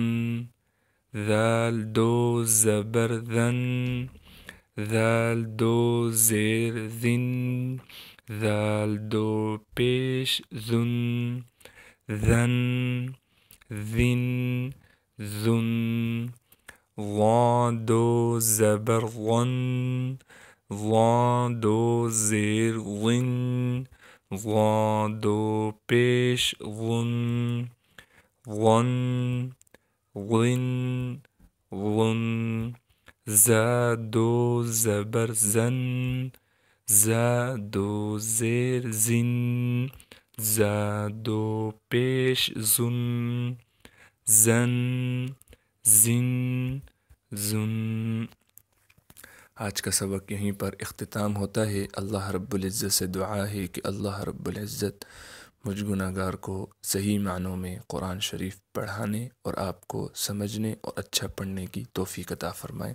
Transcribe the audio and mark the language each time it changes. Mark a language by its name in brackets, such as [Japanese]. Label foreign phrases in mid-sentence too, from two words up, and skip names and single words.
[Urdu] ذال دو زبر ذن، ذال دو زیر ذن، ذال دو پیش ذن، ذن، ذن، ذن۔ ظا دو زبر ظن، ظا دو زیر ظن، ضا دو پیش غن غن غن غن زا دو زبر زن زا دو زیر زن زا دو پیش زن زن زن زن۔ آج کا سبق یہیں پر اختتام ہوتا ہے۔ اللہ رب العزت سے دعا ہے کہ اللہ رب العزت مجھ گناہ گار کو صحیح معنوں میں قرآن شریف پڑھانے اور آپ کو سمجھنے اور اچھا پڑھنے کی توفیق عطا فرمائے۔